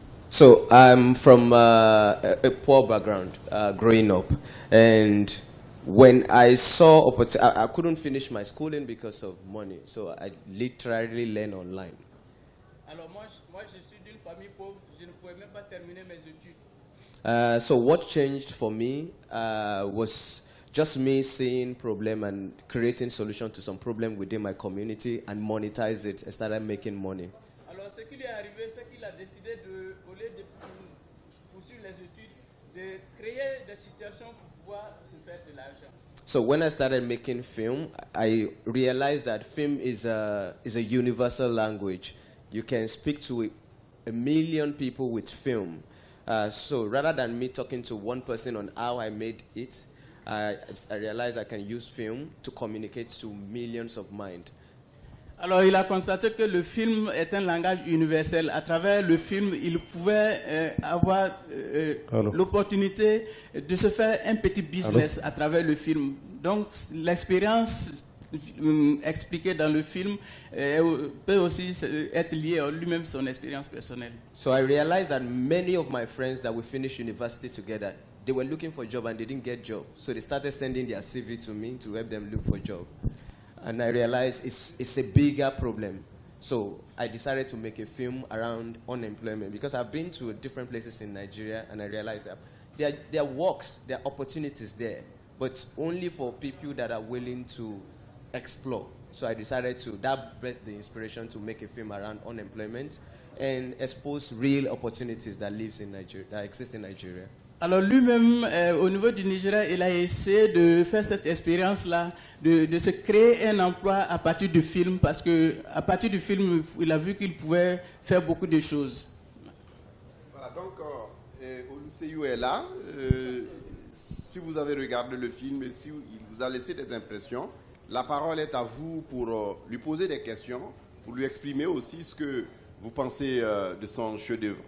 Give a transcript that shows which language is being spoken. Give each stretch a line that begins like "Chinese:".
English: So I'm from a poor background, growing up, and when I saw opportunity, I couldn't finish my schooling because of money, so I literally learned online.
French: Alors moi, je suis d'une famille pauvre, je ne pouvais même pas terminer mes études.
English: So what changed for me was just me seeing problem and creating solution to some problem within my community and monetize it. I started making money.
French: Alors ce qui lui est arrivé, c'est qu'il a décidé de, au lieu de poursuivre les études, de créer des situations pour pouvoir se faire de l'argent.
English: So when I started making film, I realized that film is a universal language. You can speak to a million people with film. So rather than me talking to one person on how I made it, I realized I can use film to communicate to millions of minds.
French: Alors il a constaté que le film est un langage universel. À travers le film, il pouvait avoir l'opportunité de se faire un petit business à travers le film. Donc l'expérience expliquée dans le film peut aussi être liée à lui-même son expérience personnelle.
English: So I realized that many of my friends that we finished university together, they were looking for a job and they didn't get job. So they started sending their CV to me to help them look for a job. And I realized it's a bigger problem. So I decided to make a film around unemployment because I've been to different places in Nigeria and I realized that there are works, there are opportunities there, but only for people that are willing to explore. So I decided that brought the inspiration to make a film around unemployment and expose real opportunities that exist in Nigeria.
French: Alors lui-même, au niveau du Nigeria, il a essayé de faire cette expérience-là, de se créer un emploi à partir du film, parce que à partir du film, il a vu qu'il pouvait faire beaucoup de choses. Voilà, donc Oluseyi est là. Si vous avez regardé le film et si il vous a laissé des impressions, la parole est à vous pour lui poser des questions, pour lui exprimer aussi ce que vous pensez de son chef-d'œuvre.